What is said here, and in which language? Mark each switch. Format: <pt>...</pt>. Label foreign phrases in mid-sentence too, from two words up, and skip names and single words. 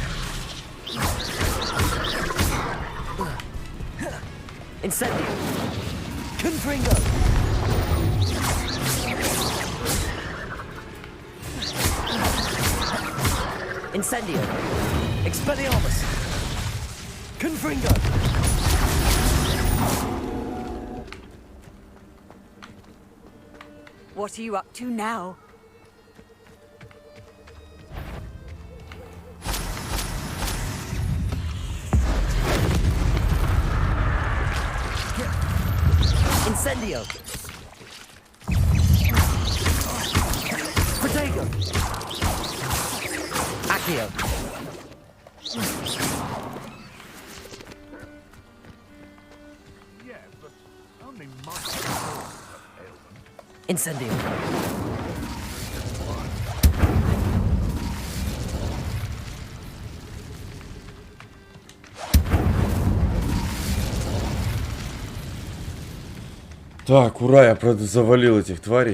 <la>Incendio. Confringo. Incendio. Expelliarmus. Confringo.</la> <en>What are you up to now?</en> <la>Incendio. Protego. Accio. Incendio.</la> <ru>Так, ура, я, правда, завалил этих тварей.</ru>